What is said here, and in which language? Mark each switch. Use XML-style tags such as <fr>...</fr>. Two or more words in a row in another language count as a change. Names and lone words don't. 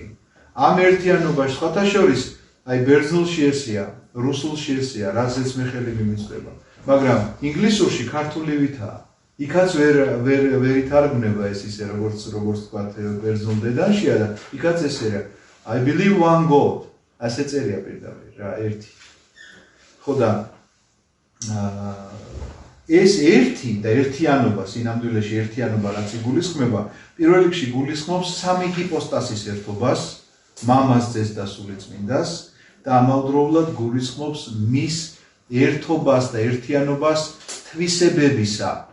<ka>ამ ერთიანობაში სხვათა შორის, აი ბერძნულში ესეა, რუსულში ესეა, რაზეც მე ხელი მიმიწვება. მაგრამ ინგლისურში ქართულივითაა. იქაც ვერ ითარგმნება ეს ისე როგორც თქვა ბერძნულ დედანშია და იქაც ესეა.</ka> <en>I believe one God.</en> <ka>ასე წერია პირდაპირ რა, ერთი. ხო და ეს ერთი და ერთიანობა, სინამდვილეში ერთიანობა რაც იგულისხმება, პირველ რიგში გულისხმობს სამი ჰიპოსტასის ერთობას, მამას, ძეს და სულიწმინდას და ამავდროულად გულისხმობს მის ერთობას და ერთიანობას თვისებებისა.</ka>